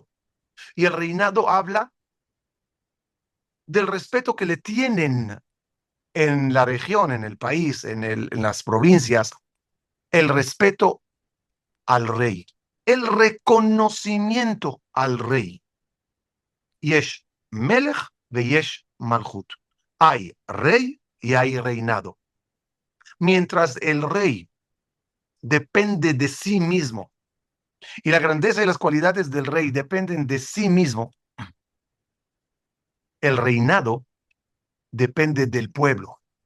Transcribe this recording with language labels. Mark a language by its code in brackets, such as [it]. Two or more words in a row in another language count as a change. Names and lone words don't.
[es] Y el reinado habla del respeto que le tienen en la región, en el país, en las provincias, el respeto al rey, el reconocimiento al rey. [he] יש מלך ויש מלכות. [es] Hay rey y hay reinado. Mientras el rey depende de sí mismo y la grandeza y las cualidades del rey dependen de sí mismo, el reinado depende del pueblo.